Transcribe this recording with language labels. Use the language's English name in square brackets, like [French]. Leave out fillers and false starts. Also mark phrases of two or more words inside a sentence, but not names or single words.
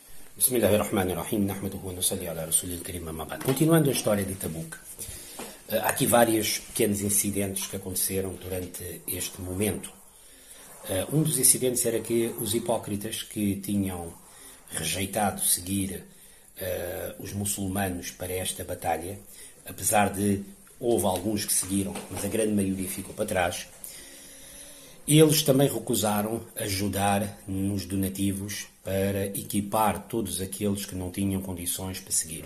[Arabic] بسم الله الرحمن الرحيم نحمده ونصلي على الرسول الكريم أما بعد. [Portuguese] Continuando a história de Tabuk, há aqui vários pequenos incidentes que aconteceram durante este momento. Um dos incidentes era que os hipócritas que tinham rejeitado seguir os muçulmanos para esta batalha, apesar de houve alguns que seguiram, mas a grande maioria ficou para trás, eles também recusaram ajudar nos donativos para equipar todos aqueles que não tinham condições para seguir.